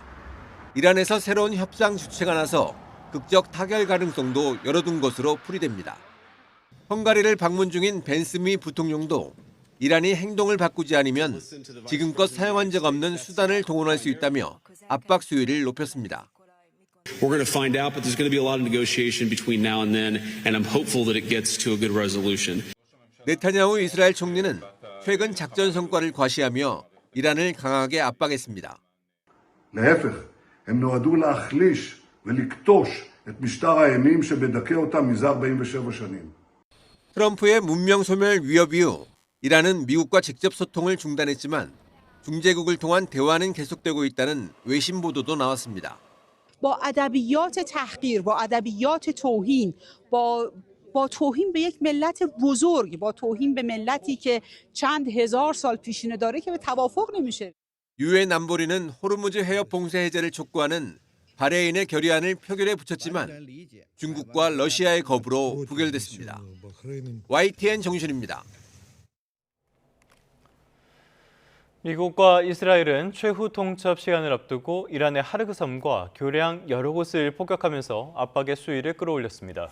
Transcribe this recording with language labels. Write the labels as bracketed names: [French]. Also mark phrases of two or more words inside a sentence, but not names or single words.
[Korean] 이란에서 새로운 협상 주체가 나서 극적 타결 가능성도 열어둔 것으로 풀이됩니다. 헝가리를 방문 중인 벤스 미 부통령도 이란이 행동을 바꾸지 않으면 지금껏 사용한 적 없는 수단을 동원할 수 있다며 압박 수위를 높였습니다. [English] We're going to find out, but there's going to be a lot of negotiation between now and then, and I'm hopeful that it gets to a good resolution. [Korean] 네타냐후 이스라엘 총리는 최근 작전 성과를 과시하며 이란을 강하게 압박했습니다. [Hebrew] להפך, הם נועדו להחליש ולקטוש את משטר האימים שבדכא אותם מזה 47 שנים. [Korean] 트럼프의 문명 소멸 위협 이후 이란은 미국과 직접 소통을 중단했지만 중재국을 통한 대화는 계속되고 있다는 외신 보도도 나왔습니다. [Persian] با ادبیات تحقیر، با ادبیات توهین، با توهین به یک ملت بزرگ، با توهین به ملتی که چند هزار سال پیشینه داره که به توافق نمیشه. [Korean] 유엔 안보리는 호르무즈 해협 봉쇄 해제를 촉구하는 바레인의 결의안을 표결에 붙였지만 중국과 러시아의 거부로 부결됐습니다. YTN 정준입니다. 미국과 이스라엘은 최후 통첩 시간을 앞두고 이란의 하르그 섬과 교량 여러 곳을 폭격하면서 압박의 수위를 끌어올렸습니다.